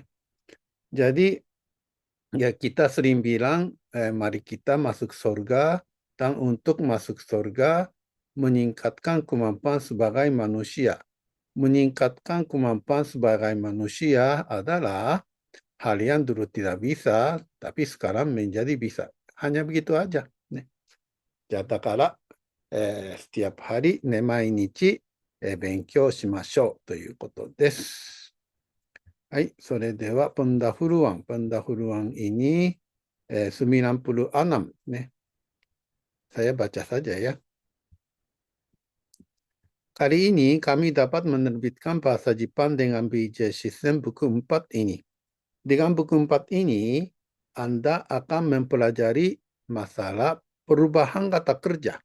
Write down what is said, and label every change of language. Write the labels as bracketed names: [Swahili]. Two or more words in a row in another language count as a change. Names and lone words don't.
[Indonesian] Jadi ya kita sering bilang, mari kita masuk surga, dan untuk masuk surga meningkatkan kemampuan sebagai manusia. Meningkatkan kemampuan sebagai manusia adalah hal yang dulu tidak bisa, tapi sekarang menjadi bisa. Hanya begitu aja. Nih. Ya, だから、setiap hari, [Japanese] ね、毎日、勉強しましょうということです。はい、それでは、 [Indonesian] pendahuluan ini 96 nih. Saya baca saja ya. Kali ini kami dapat menerbitkan bahasa Jepang dengan BJ System buku 4 ini. Dengan buku 4 ini, Anda akan mempelajari masalah perubahan kata kerja.